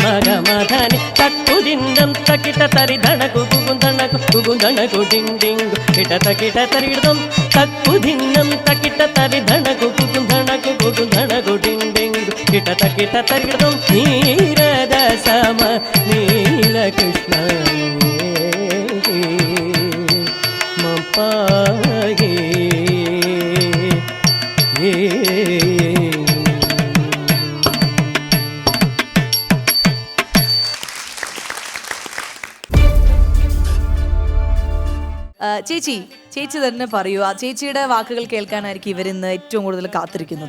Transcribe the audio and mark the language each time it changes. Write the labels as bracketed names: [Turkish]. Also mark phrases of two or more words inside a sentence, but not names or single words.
[Malayalam] ಮಗಮಧನಿ ತಕ್ಕುದಿಂದಂ ತಕಿಟ ತರಿ ಧಣಕು ಗುಗುಂಧಣಕು ಡಿಂಗ್ ಡಿಂಗ್ ಕಿಟ ತಕಿಟ ತರಿಡಂ ತಕ್ಕುದಿಂದಂ ತಕಿಟ ತರಿ ಧಣಕು ಗುಗುಂಧಣಕು ಡಿಂಗ್ ಡಿಂಗ್ ಕಿಟ ತಕಿಟ ತರಿಡಂ ನೀರದ ಸಮ ನೀಲ ಕೃಷ್ಣ ಮಪಾಗೆ ചേച്ചി തന്നെ പറയൂ, ആ ചേച്ചിയുടെ വാക്കുകൾ കേൾക്കാനായിരിക്കും ഇവരിന്ന് ഏറ്റവും കൂടുതൽ കാത്തിരിക്കുന്നത്.